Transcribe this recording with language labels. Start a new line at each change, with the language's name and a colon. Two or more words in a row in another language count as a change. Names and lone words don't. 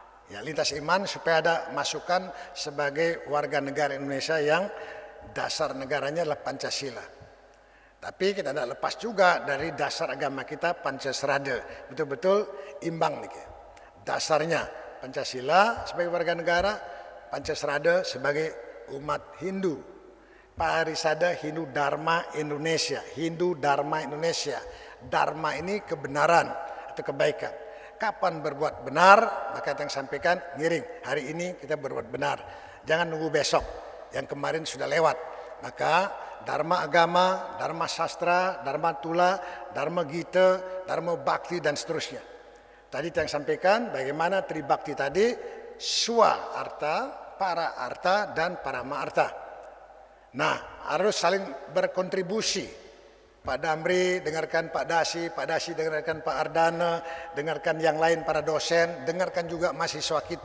Indonesian: Ya, lintas iman supaya ada masukan sebagai warga negara Indonesia yang dasar negaranya adalah Pancasila. Tapi kita tidak lepas juga dari dasar agama kita Pancasrada. Betul-betul imbang nih. Dasarnya Pancasila sebagai warga negara, Pancasrada sebagai umat Hindu. Parisada Hindu Dharma Indonesia. Hindu Dharma Indonesia. Dharma ini kebenaran atau kebaikan. Kapan berbuat benar, maka yang sampaikan ngiring. Hari ini kita berbuat benar. Jangan nunggu besok. Yang kemarin sudah lewat. Maka Dharma agama, Dharma sastra, Dharma tula, Dharma gita, Dharma bakti dan seterusnya. Tadi yang sampaikan bagaimana tribakti tadi, swa arta, para arta dan parama arta. Nah, harus saling berkontribusi. Pak Damri dengarkan Pak Dasi dengarkan Pak Ardana, dengarkan yang lain para dosen, dengarkan juga mahasiswa kita.